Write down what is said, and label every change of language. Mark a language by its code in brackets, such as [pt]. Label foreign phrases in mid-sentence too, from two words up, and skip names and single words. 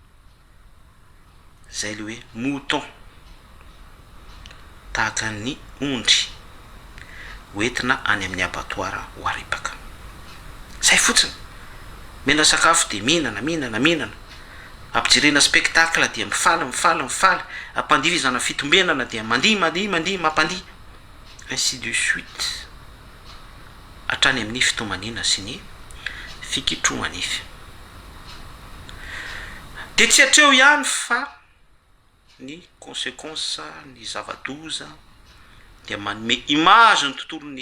[mg] zay le hoe mouton tahaka ny ondry hoentina any amin'ny abattoir ho aripaka zay fotsiny mena sakafo de mihinana ampijirena spectacle dia mifaly ampandihizana fitombenana dia mandihy mampandihy [fr] ainsi de suite [mg] hatrany amin'ny fitomanina sy ny fikitromanify de tsy hatreo ihany fa ny conséquence ny zava-doza dia manome image ny tontolon'ny